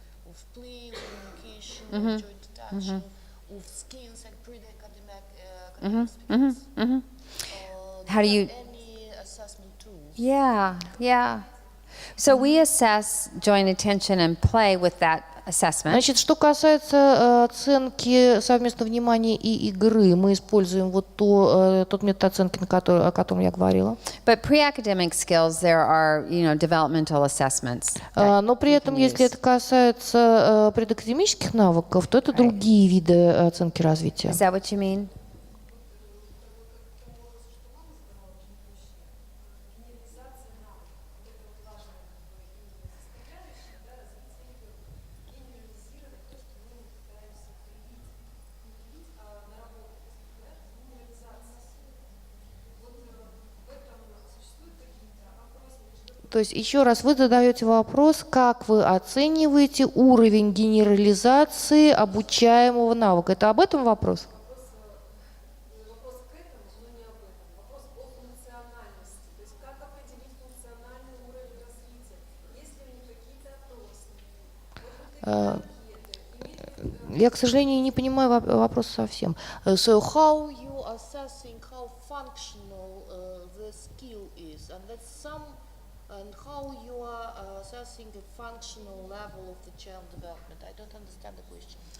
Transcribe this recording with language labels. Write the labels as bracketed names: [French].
[English] Of play, communication, of joint attention, of skills and pre-academic skills. How do you... Any assessment tools? Yeah. So we assess joint attention and play with that assessment. [Russian] Значит, что касается оценки совместного внимания и игры, мы используем вот тот метод оценки, о котором я говорила. [English] But pre-academic skills, there are, developmental assessments. [Russian] Но при этом, если это касается предакадемических навыков, то это другие виды оценки развития. [English] Is that what you mean? [Russian] То есть, еще раз, вы задаете вопрос, как вы оцениваете уровень генерализации обучаемого навыка. Это об этом вопрос? Вопрос к этому, но не об этом. Вопрос о функциональности. То есть как определить функциональный уровень развития? Есть ли у них какие-то опросники? Я, к сожалению, не понимаю вопрос совсем. [English] So how You assessing how functional the skill is, and that's and how you are assessing the functional level of the child development. I don't understand the question.